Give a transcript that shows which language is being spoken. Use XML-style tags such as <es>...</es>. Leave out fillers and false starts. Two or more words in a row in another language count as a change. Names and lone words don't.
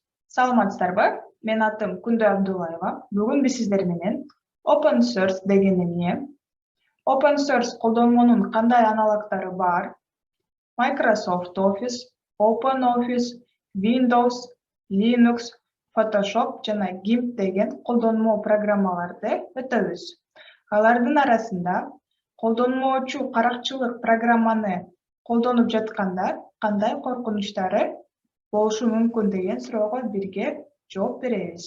<ky>Саламатсыздарбы? Мен атым Күндү Абдуллаева. Бүгүн биз сиздер менен</ky> <en>open source</en> <ky>деген эмне,</ky> <en>open source</en> <ky>колдонмонун кандай аналогдору бар, Microsoft Office, OpenOffice, Windows, Linux, Photoshop жана GIMP деген колдонмо программаларды өтөбүз. Алардын арасында колдонмоочу каракчылык программаны колдонуп жатканда кандай коркунучтары болушу мүмкүн деген суроого бирге жооп беребиз.</ky>